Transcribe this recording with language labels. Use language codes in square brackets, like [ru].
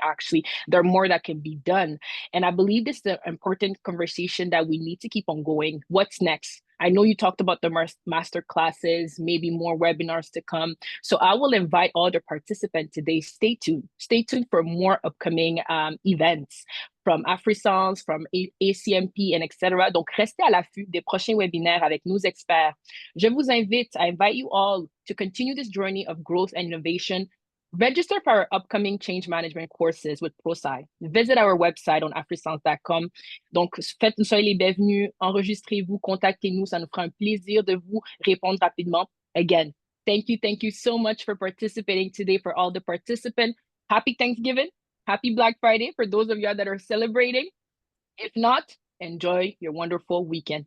[en] Actually, there are more that can be done, and I believe this is an important conversation that we need to keep on going. What's next? I know you talked about the master classes, maybe more webinars to come. So I will invite all the participants today. Stay tuned. Stay tuned for more upcoming events from Afrissance, from ACMP, and etc. [fr] Donc, restez à l'affût des prochains webinaires avec nos experts. [en] I invite you all to continue this journey of growth and innovation. Register for our upcoming change management courses with ProSci. Visit our website on afrissance.com. [fr] Donc, faites-nous soyez les bienvenus, enregistrez-vous, contactez-nous. Ça nous fera un plaisir de vous répondre rapidement. [en] Again, thank you so much for participating today. For all the participants, happy Thanksgiving, happy Black Friday for those of you that are celebrating. If not, enjoy your wonderful weekend.